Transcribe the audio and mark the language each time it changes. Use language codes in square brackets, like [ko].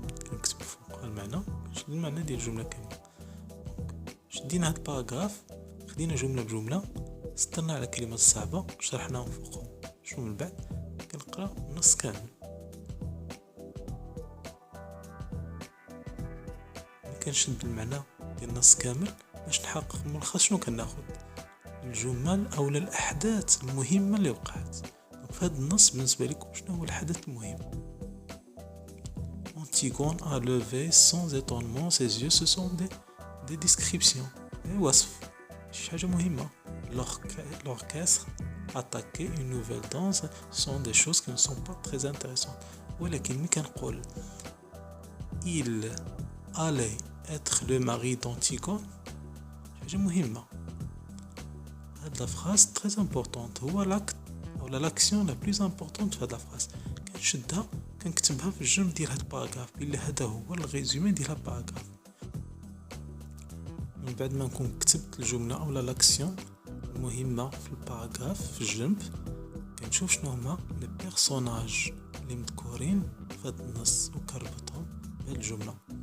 [ar] كنكتب فوق المعنى، كنشد المعنى ديال الجملة كاملة. شدينا هاد الباراغراف، خدينا جملة بجملة، سطرنا على كلمات صعبة شرحناهم فوقهم. شنو من بعد كنقرا النص كامل. كنشد المعنى ديال النص كامل باش نحقق الملخص. شنو كناخد؟ الجمل او الاحداث المهمة اللي وقعت. في هذا النص بالنسبة لكم شنو هو الحدث المهم؟ [fr] Antigone a levé sans étonnement ses yeux. Ce sont des descriptions. [ar] وصف شي حاجة مهمة. [fr] L'orchestre attaquer une nouvelle danse sont des choses qui ne sont pas très intéressantes. [ar] ولكن ملي كنقول [fr] il allait être le mari d'Antigone [ar] حاجة مهمة. هاد لا فراس [fr] très importante، [ar] هو لاكت او لاكسيون لا بلوز امبورطونت في هاد لا فراس. كنشدها كنكتبها في الجنب ديال هاد الباراغراف بلي هذا هو الريزومي ديال هاد الباراغراف. من بعد ما نكون كتبت الجملة او لاكسيون المهمة في الباراغراف في الجنب، كنشوف شنو هما لي بيرسوناج اللي مذكورين في هاد النص وكنربطهم بهاد الجملة.